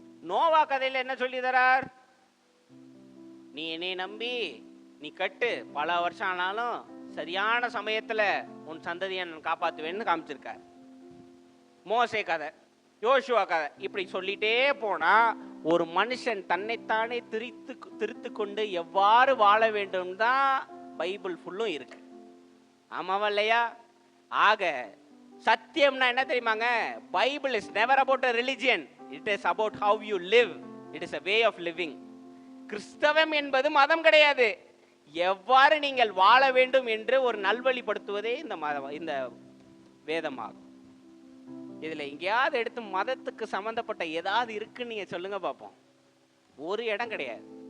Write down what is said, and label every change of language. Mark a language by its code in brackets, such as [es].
[ta] நோவா கதையில என்ன சொல்லி தரார்? நீ என்னை நம்பி நீ கட்டு, பல வருஷம் ஆனாலும் சரியான சமயத்துல உன் சந்ததியை நான் காப்பாத்துவேன்னு காமிச்சிருக்கார். மோசே கதை, யோசுவா கதை, இப்படி சொல்லிட்டே போனா ஒரு மனுஷன் தன்னைத்தானே திருத்து கொண்டு எவ்வாறு வாழ வேண்டும் தான் பைபிள் ஃபுல்லும் இருக்கு. ஆமாவா இல்லையா? ஆக சத்தியம்னா என்ன தெரியுமாங்க? [en] Bible is never about a religion, it is about how you live, it is a way of living. [ta] கிறிஸ்தவம் என்பது மதம் கிடையாது, எவ்வாறு நீங்கள் வாழ வேண்டும் என்று ஒரு நல்வழிப்படுத்துவதே இந்த வேதமாகும். இதுல எங்கேயாவது எடுத்து மதத்துக்கு சம்பந்தப்பட்ட ஏதாவது இருக்குன்னு நீங்க சொல்லுங்க பார்ப்போம். ஒரு இடம் கிடையாது.